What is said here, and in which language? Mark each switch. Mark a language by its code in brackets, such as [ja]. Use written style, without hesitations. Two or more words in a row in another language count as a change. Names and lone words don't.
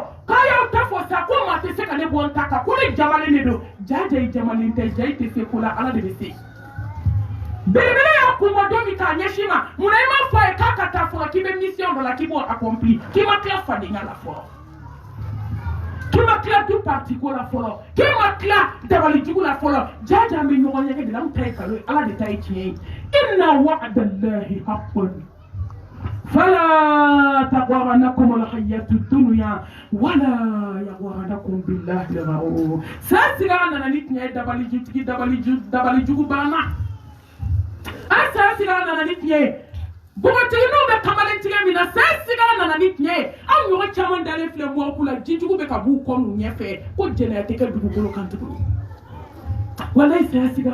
[bm] k'a y'aw ta fɔ sa ko maa tɛ se ka ne bɔ n ta kan ko ne jamalen de don jaja i jamalen tɛ ja i tɛ se ko la ala de bɛ se belebele y'a kunbɔ don min k'a ɲɛsin ma munna i m'a fɔ a ye k'a ka taa fɔlɔ k'i bɛ mission dɔ la k'i b'o accompli k'i ma tila fadenya la fɔlɔ k'i ma tila [fr] du parti [bm] ko la fɔlɔ k'i ma tila dabalijugu la fɔlɔ jaja an bɛ ɲɔgɔn ɲɛgɛn de la an ta ye nkalon ye ala de ta ye tiɲɛ ye [ar] إن وعد الله حق فلا تغرنكم الحياة الدنيا ولا يغرنكم بالله الغرور [bm] saa siga nana ni tiɲɛ ye dabalijugu banna a saa siga nana ni tiɲɛ ye bogotigininw bɛ kamalen tigɛ min na saa siga nana ni tiɲɛ ye aw ɲɔgɔn caman dalen filɛ mɔgɔku la jijugu bɛ ka b'u kɔ n'u ɲɛfɛ ko jɛnɛya tɛ kɛ dugukolo kan tuguni walayi saa siga